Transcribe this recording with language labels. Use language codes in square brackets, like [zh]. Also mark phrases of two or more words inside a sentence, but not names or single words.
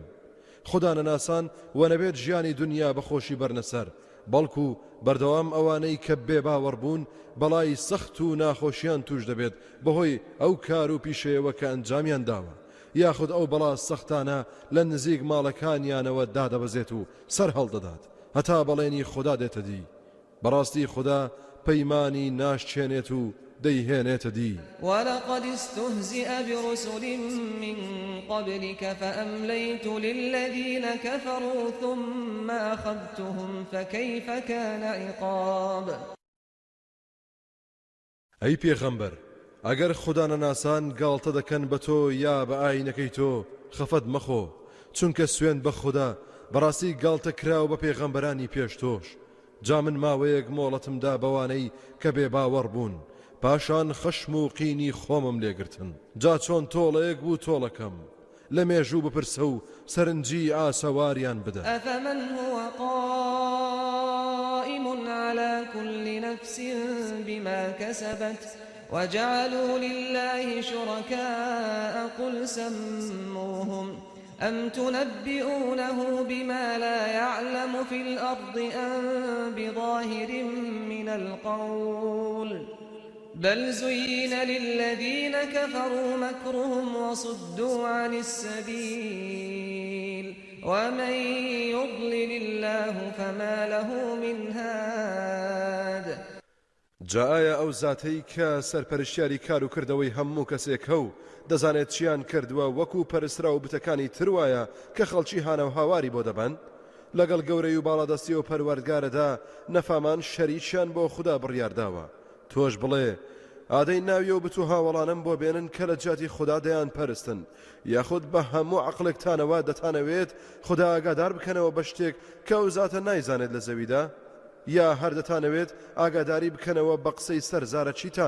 [ckb] خدا نەناسان و نەبێت ژیانی دنیا بەخۆشی بەرنەسەر بەڵکو بەردەوام ئەوانەی کە بێ باوەڕ بوون بەڵای سەخت و ناخۆشیان توش دەبێت بەهۆی ئەو کار و پیشەیەوە کە ئەنجامیان داوە یاخود ئەو بەڵا سەختانە لە نزیک ماڵەکانیانەوە دادەبەزێت و سەر هەڵدەدات هەتا بەڵێنی خدا دێتە دی. بەڕاستی خدا پەیمانی ناشچێنێت و دەیهێنێتە دی. [ar] ولقد استهزئ برسل من قبلك فأمليت للذين كفروا ثم أخذتهم فكيف كان عقاب. [ckb] ئەی پێغەمبەر ئەگەر خدا نەناسان گاڵتە دەکەن بە تۆ یا بە ئاینەکەی تۆ خەفەت مەخۆ چونکە سوێن بە خدا بەڕاستی گاڵتە کراوە بە پێغەمبەرانی پێش تۆش. جا من ماوەیەک مۆڵەتمدا بەوانەی کە بێ باوەڕ بوون پاشان خەشم و قینی خۆمم لێگرتن. جا چۆن تۆڵەیەک بوو تۆڵەکەم لە مێژوو بپرسە و سەرنجی ئاسەواریان بدە. [ar] ئەفەمەن هو قائم على كل نفس بما كسبت وجعلوا لله شركاء قل سموهم أم تنبئونه بما لا يعلم في الأرض أم بظاهر من القول بل زين للذين كفروا مكرهم وصدوا عن السبيل ومن يضلل الله فما له من هاد. [ckb] جاء ئەو زاتەی کە سەرپەرشتیاری کار و کردەوەی هەموو کەسێک هەو دەزانێت چیان کردووە وەکو پەرسترا و بتەکانی تروایە کە خەڵکی هانە و هاواری بۆ دەبن لەگەڵ گەورەی و باڵادەستی و پەروەردگارەدا نەفامان شەریکیان بۆ خوددا بڕیارداوە. تۆش بڵێ ئادەی ناویە و بتو هاوڵانم بۆ بێنن کە لە جاتی خوددا دەیان پەرستن یاخود بە هەموو عەقڵێکتانەوە دەتانەوێت خوددا ئاگادار بکەنەوە بە شتێک کە ئەو زاتە نایزانێت لە زەویدا یا هەر دەتانەوێت ئاگاداری بکەنەوە بە قسەی سەرزارە چیتان؟